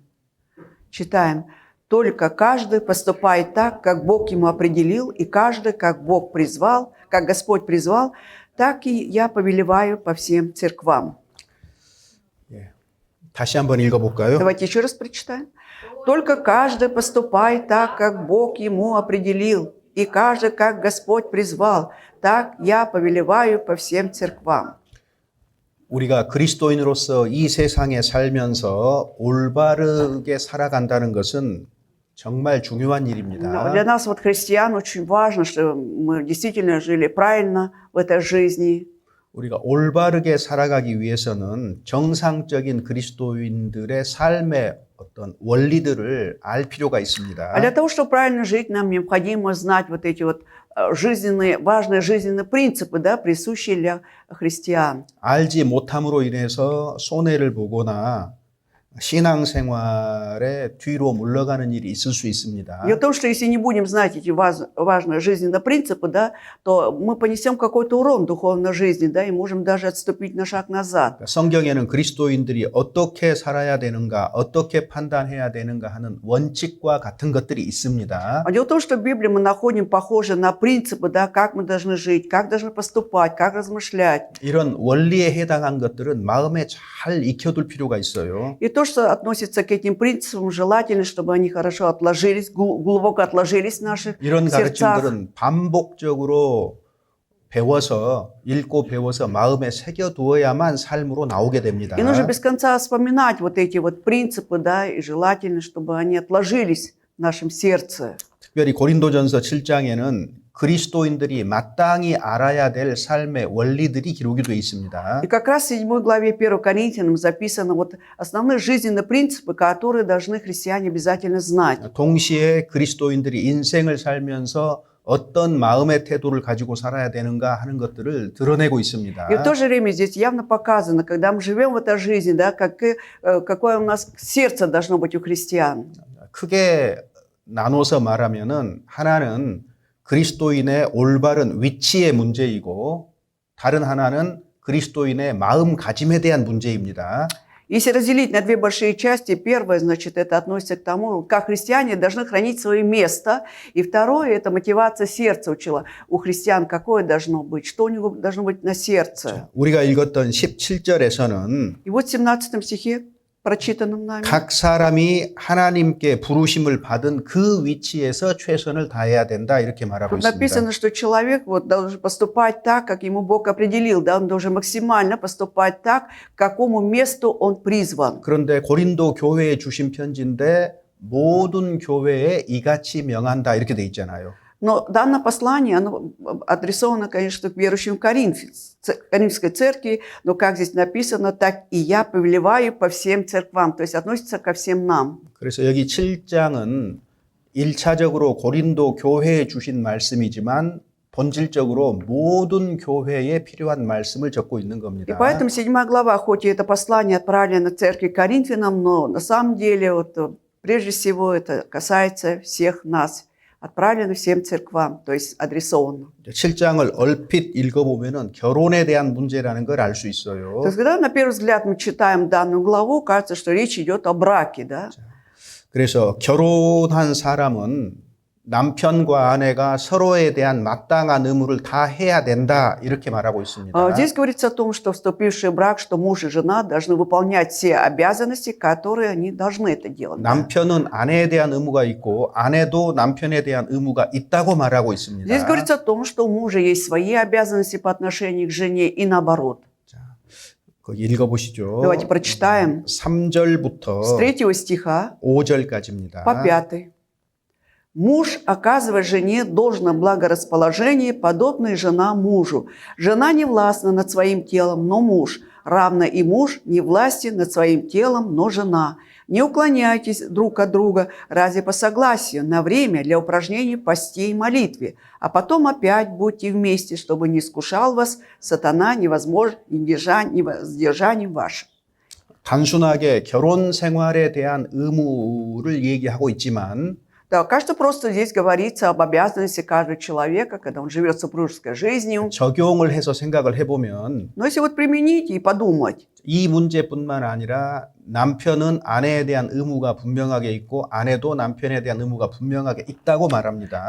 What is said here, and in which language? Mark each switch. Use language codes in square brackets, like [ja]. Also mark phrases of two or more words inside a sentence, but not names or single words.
[ru] Читаем. «Только каждый поступает так, как Бог ему определил, и каждый, как Бог призвал, как Господь призвал, так и я повелеваю по всем церквам». [ko] 다시 한번 읽어볼까요? [ru] Давайте еще раз прочитаем. «Только каждый поступает так, как Бог ему определил, и каждый, как Господь призвал, так я повелеваю по всем церквам». [ko] 우리가 그리스도인으로서 이 세상에 살면서 올바르게 살아간다는 것은 정말 중요한 [ru] Но [ko] 일입니다. [ru] для нас, вот христиан, очень важно, что мы действительно жили правильно в этой жизни. [ko] 우리가 올바르게 살아가기 위해서는 정상적인 그리스도인들의 삶의 어떤 원리들을 알 필요가 있습니다. [ru] А для того, чтобы правильно жить, нам необходимо знать вот эти вот важные жизненные принципы, да, присущие для христиан. [ko] 알지 못함으로 인해서 손해를 보거나 신앙생활에 뒤로 물러가는 일이 있을 수 있습니다. [ru] Дело в том, что если не будем знать эти важные жизненные принципы, да, то мы понесем какой-то урон в духовной жизни, да, и можем даже отступить на шаг назад. [ko] 성경에는 그리스도인들이 어떻게 살아야 되는가, 어떻게 판단해야 되는가 하는 원칙과 같은 것들이 있습니다. [ru] А дело в том, что в Библии мы находим похожие на принципы, да, как мы должны жить, как должны поступать, как размышлять. [ko] 이런 원리에 해당한 것들은 마음에 잘 익혀둘 필요가 있어요. [ru] И то, что относится к этим принципам, желательно, чтобы они хорошо отложились, глубоко отложились в наших [ko] 이런 [ru] сердцах. [ko] 가르침들은 반복적으로 배워서 읽고 배워서 마음에 새겨두어야만 삶으로 나오게 됩니다. [ru] И нужно без конца вспоминать вот эти вот принципы, да, и желательно, чтобы они отложились в нашем сердце. [ko] 특별히 고린도전서 7장에는 그리스도인들이 마땅히 알아야 될 삶의 원리들이 기록이 되어 있습니다. [ru] И как раз в 7 главе 1 Коринфянам записаны вот основные жизненные принципы, которые должны христиане обязательно знать. [ko] 동시에 그리스도인들이 인생을 살면서 어떤 마음의 태도를 가지고 살아야 되는가 하는 것들을 드러내고 있습니다. [ru] И в то же время здесь явно показано, когда мы живем в этой жизни, да, какое у нас сердце должно быть у христиан. [ko] 크게 나눠서 말하면은 하나는 그리스도인의 올바른 위치의 문제이고 다른 하나는 그리스도인의 마음가짐에 대한 문제입니다. [ru] Если разделить на две большие части, первое, значит, это относится к тому, как христиане должны хранить свое место, и второе, это мотивация сердца у христиан, какое должно быть, что у него должно быть на сердце. [ko] 우리가 읽었던 17절에서는 [ru] И вот в 17 стихе, прочитанном нами, [ko] 각 사람이 하나님께 부르심을 받은 그 위치에서 최선을 다해야 된다 이렇게 말하고 [ru] тут [ko] 있습니다. [ru] написано, что человек вот должен поступать так, как ему Бог определил, да, он должен максимально поступать так, к какому месту он призван. [ko] 그런데 고린도 교회에 주신 편지인데 모든 교회에 이같이 명한다 이렇게 돼 있잖아요. [ru] Но данное послание, оно адресовано, конечно, к верующим Коринфской церкви, но как здесь написано, так и я повелеваю по всем церквам, то есть относится ко всем нам. [ko] 그래서 여기 7장은 1차적으로 고린도 교회에 주신 말씀이지만 본질적으로 모든 교회에 필요한 말씀을 적고 있는 [ru] И [ko] 겁니다. [ru] поэтому 7 глава, хоть и это послание отправлено церкви Коринфянам, но на самом деле, вот, прежде всего, это касается всех нас. Отправлено всем церквам, то есть адресовано. [ko] 7장을 얼핏 읽어보면 결혼에 대한 문제라는 걸 알 수 있어요. [ru] То есть, когда на первый взгляд мы читаем данную главу, кажется, что речь идет о браке, да? [ko] 그래서 결혼한 사람은 남편과 아내가 서로에 대한 마땅한 의무를 다 해야 된다 이렇게 말하고 있습니다. [ru] Здесь говорится о том, что вступивший в брак, что муж и жена должны выполнять все обязанности, которые они должны это делать. да? [ko] 남편은 아내에 대한 의무가 있고 아내도 남편에 대한 의무가 있다고 말하고 있습니다. [ru] Здесь говорится о том, что у мужа есть свои обязанности по отношению к жене и наоборот. [ko] 거기 읽어보시죠. [ru] Давайте прочитаем [ko] 3절부터 [ru] с 3 стиха [ko] 5절까지입니다. [ru] по 5. Муж оказывает жене должное благорасположение, подобное жена мужу. Жена не властна над своим телом, но муж. Равно и муж не властен над своим телом, но жена. Не уклоняйтесь друг от друга, разве по согласию, на время для упражнений в посте и молитве. А потом опять будьте вместе, чтобы не искушал вас сатана невоздержанием вашим. [ko] 단순하게 결혼 생활에 대한 의무를 얘기하고 있지만 [ru] Да, кажется, просто здесь говорится об обязанности каждого человека, когда он живет супружеской жизнью. [ko] 적용을 해서 생각을 해보면 [ru] Но если вот применить и подумать, [ko] 이 문제뿐만 아니라 남편은 아내에 대한 의무가 분명하게 있고 아내도 남편에 대한 의무가 분명하게 있다고 말합니다.